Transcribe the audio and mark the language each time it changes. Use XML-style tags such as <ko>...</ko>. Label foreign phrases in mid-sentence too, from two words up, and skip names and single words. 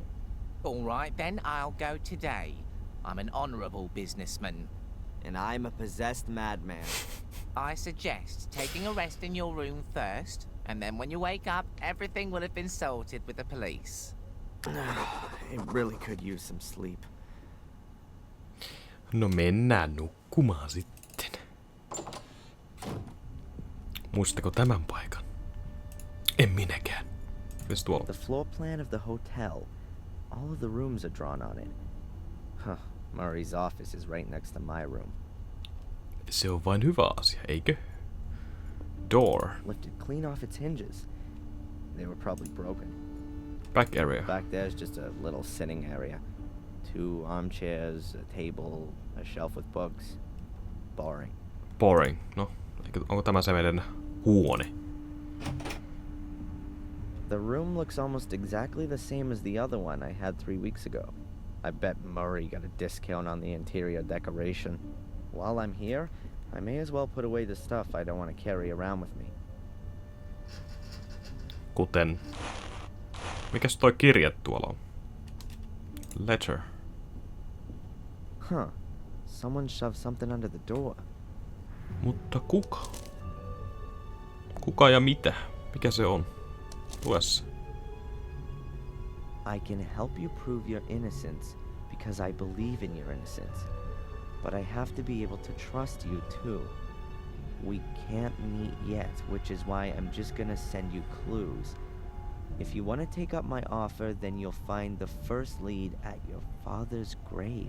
<en>All right, then I'll go today. I'm an honorable businessman. And I'm a possessed madman. I suggest taking a rest in your room first, and then when you wake up, everything will have been sorted with the police. It really could use some sleep.</en> <fi>No mennään nukkumaan sitten. Muistatteko tämän paikan? En minäkään. Mitäs tuolla?</fi> <en>The floor plan of the hotel. All of the rooms are drawn on it. Huh. Murray's office is right next to my room.</en> <fi>Se on vain hyvä asia, eikö?</fi> <en>Door. Lifted clean off its hinges. They were probably broken. Back area. Back there's just a little sitting area. 2 armchairs, a table, a shelf with books. boring. Boring.</en> <fi>No, onko tämä se meidän huone?</fi> <en>The room looks almost exactly the same as the other one I had 3 weeks ago. I bet Murray got a discount on the interior decoration. While I'm here, I may as well put away the stuff I don't want to carry around with me.</en> <fi>Kuten... Mikäs toi kirje tuolla on?</fi> <en>Letter. Huh. Someone shoved something under the door.</en> <fi>Mutta kuka? Kuka ja mitä? Mikä se on? Tuessa.</fi> <en>I can help you prove your innocence because I believe in your innocence. But I have to be able to trust you too. We can't meet yet, which is why I'm just gonna send you clues. If you want to take up my offer, then you'll find the first lead at your father's grave.</en>